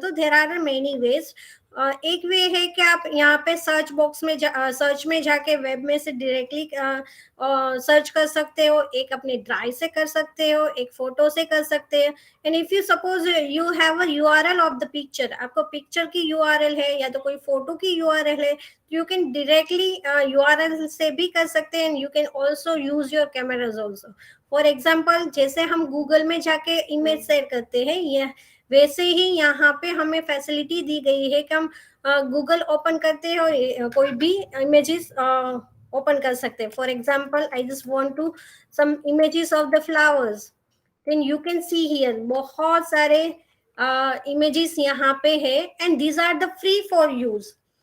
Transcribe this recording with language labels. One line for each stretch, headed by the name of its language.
Hindi: तो
English: There are many ways.
Hindi: एक वे है कि आप यहाँ पे सर्च बॉक्स में सर्च में जाके वेब में से डायरेक्टली सर्च कर सकते हो. एक अपने ड्राइव से कर सकते हो, एक फोटो से कर सकते हो.
English: and if you suppose you have a URL of the picture,
Hindi: आपको पिक्चर की यूआरएल है या तो कोई फोटो की यूआरएल है,
English: you can directly
Hindi: URL से भी कर सकते हैं.
English: You can also use your cameras also. For example,
Hindi: जैसे हम गूगल में जाके इमेज शेयर करते हैं, ये वैसे ही यहाँ पे हमें फैसिलिटी दी गई है कि हम गूगल ओपन करते हो कोई भी इमेजेस ओपन कर सकते हैं.
English: for example, I just want to some images of the flowers, then you can see here
Hindi: बहुत सारे इमेजेस यहाँ पे है
English: And these are the free for use.